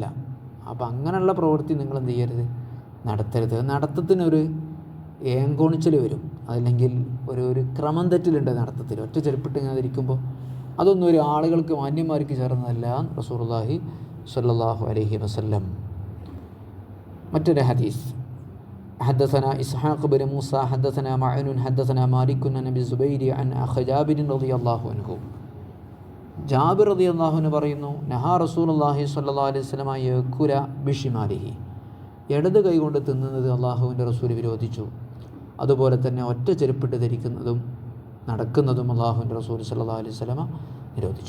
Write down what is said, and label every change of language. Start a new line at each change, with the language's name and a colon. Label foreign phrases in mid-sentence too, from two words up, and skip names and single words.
Malayalam: അപ്പം അങ്ങനെയുള്ള പ്രവൃത്തി നിങ്ങൾ എന്ത് ചെയ്യരുത്, നടത്തരുത്. നടത്തത്തിനൊരു ഏങ്കോണിച്ചൽ വരും, അതല്ലെങ്കിൽ ഒരു ക്രമം തെറ്റിലുണ്ട് നടത്തത്തിൽ. ഒറ്റ ചെരുപ്പിട്ട് ഇങ്ങനെ ധരിക്കുമ്പോൾ അതൊന്നും ഒരു ആളുകൾക്ക് മാന്യന്മാർക്ക് ചേർന്നതല്ല.
Arabic: رسول الله صلى الله عليه وسلم.
Malayalam: മറ്റൊരു ഹദീസ്.
Arabic: حدثنا إسحاق بن موسى حدثنا معن حدثنا مالك عن أبي الزبير عن أخي جابر رضي الله عنه. جابر رضي الله عنه പറയുന്നു, نهى رسول الله صلى الله عليه وسلم يأكل بشماله.
Malayalam: ഇടത് കൈ കൊണ്ട് തിന്നുന്നത് അള്ളാഹുവിൻ്റെ റസൂൽ വിരോധിച്ചു. അതുപോലെ തന്നെ ഒറ്റ ചെരുപ്പിട്ട് ധരിക്കുന്നതും നടക്കുന്നതും അള്ളാഹുവിൻ്റെ റസൂൽ
Arabic: صلى الله عليه وسلم
Malayalam: നിരോധിച്ചു.